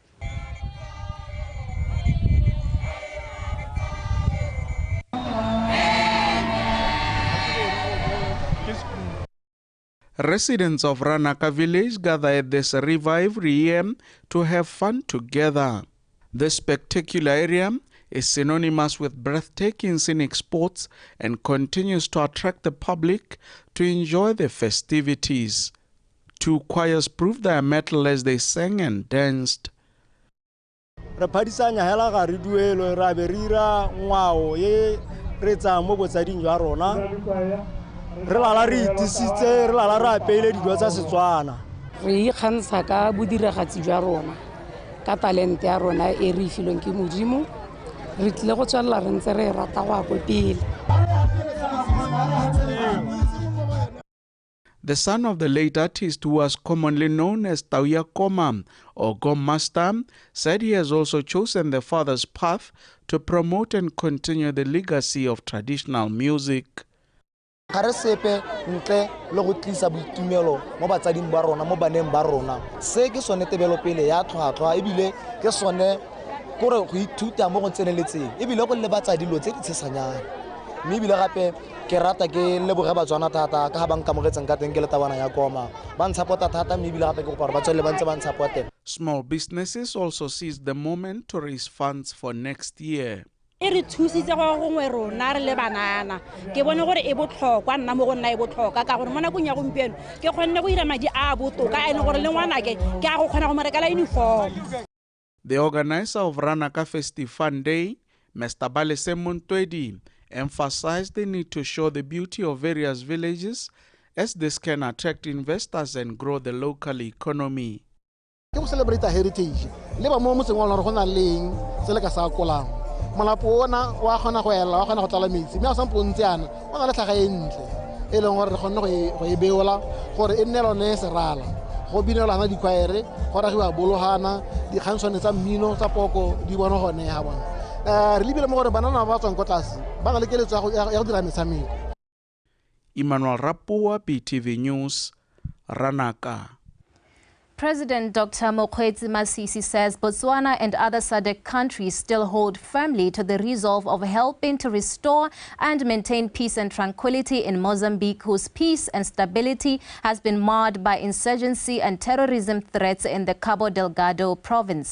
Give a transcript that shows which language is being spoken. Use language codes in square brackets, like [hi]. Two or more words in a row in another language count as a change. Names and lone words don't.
[en] Residents of Ranaka village gather at this revived area to have fun together. This spectacular area is synonymous with breathtaking scenic spots and continues to attract the public to enjoy the festivities. Two choirs proved their mettle as they sang and danced. [tn] Re lala re itisitse re lala re apeile dijo tsa Setswana re ikgantsha ka bodiragatsi jwa rona ka talente ya rona e re filweng ke Modimo re tlile go tswalla re ntse re rata go go pele. [en] The son of the late artist, who was commonly known as Tauya Koma or Gom Master, said he has also chosen the father's path to promote and continue the legacy of traditional music. [tn] Ga re sepe ntle le go tlisa boitumelo mo batsading ba rona mo baneng ba rona se ke sone tebelopele ya tlhwatlhwa ebile ke sone gore go ithuta mo go tseneletseng ebile go le batsadi lo tse di tshesanyana mme ebile gape ke rata ke leboge Batswana thata ka ga ba nkamogetseng ka teng ke letabana ya Koma ba ntshapota thata mme ebile gape ke go gore ba tswele ba ntse ba ntshapota. [en] Small businesses also seized the moment to raise funds for next year. [tn] Re thusitse go gongwe rona re le banana ke bone gore e botlhokwa nna mo go nna e botlhokwa ka gore mo nakong ya gompieno ke kgonne go ira madi a botoka ene gore le ngwana ke a go kgona go mo rekela uniform. [en] The organizer of Ranaka Festive Fun Day, Mr. Balese Montwedi, emphasized the need to show the beauty of various villages as this can attract investors and grow the local economy. [tn] Ke go [en] celebrate heritage [tn] le ba mo motseng wa rona go na leng se le ka sa kolang molapo ona wa gona go ela wa gona go tlala metsi mme a sa mpontse ana o na le tlhaga e ntle e leng gore re kgonne go e beola gore e nne lone serala go binelana dikwaere go ragiwa bolohana dikgantshwane tsa mmino tsa poko di bona gone ha bona re lebile mo gore banana ba tswang ko tlase ba na le keletso ya go dira metshameko. [en] Emmanuel Rapua, BTV News, Ranaka. President Dr. Mokgweetsi Masisi says Botswana and other SADC countries still hold firmly to the resolve of helping to restore and maintain peace and tranquility in Mozambique, whose peace and stability has been marred by insurgency and terrorism threats in the Cabo Delgado province.